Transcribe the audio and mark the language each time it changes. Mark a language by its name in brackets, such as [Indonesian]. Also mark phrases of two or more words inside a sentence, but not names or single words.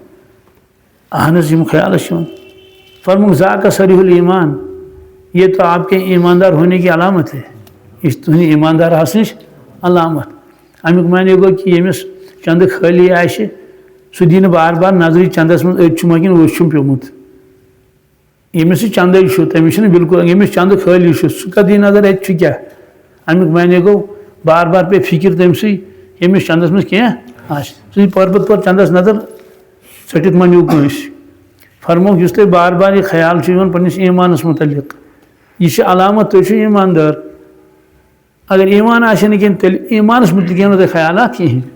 [Kashmiri] اہن حظ یِم خیال ٲسۍ یِوان فرموک [Arabic] ذاکا صریح الایمان [Urdu] یہ تو آپ کے ایماندار ہونے کی علامت ہے [Kashmiri] اس تہنٛدِ ایماندار آسنٕچ علامت امیُک معنی گوٚو کہ ییٚمِس چندٕ خٲلی آسہِ سُہ دی نہٕ بار بار نظرِ چندس منٛز أتۍ چھُ کِنہٕ ؤسۍ چھُم پیوٚمُت ییٚمِس یہِ چندے چھُ تٔمِس چھُنہٕ بِلکُل ییٚمِس چندٕ خٲلی چھُ سُہ کتھ دی نظر اَتہِ چھُ کیٛاہ امیُک معنی گوٚو بار بار پے فِکر تٔمسٕے ییٚمِس چندس منٛز کینٛہہ آسہِ سُہ دی پتہٕ چندس نظر ژٔٹِتھ ما نیوٗ کٲنٛسہِ فرموک یُس تۄہہِ بار بار یہِ خیال چھُ یِوان پننِس ایمانس متعلق یہ چھِ علامت تُہۍ چھِو ایماندار اگر ایمان آسہِ نہٕ کینٛہہ تیٚلہِ ایمانس متعلق یِیو نہٕ تۄہہِ خیالات کِہیٖنۍ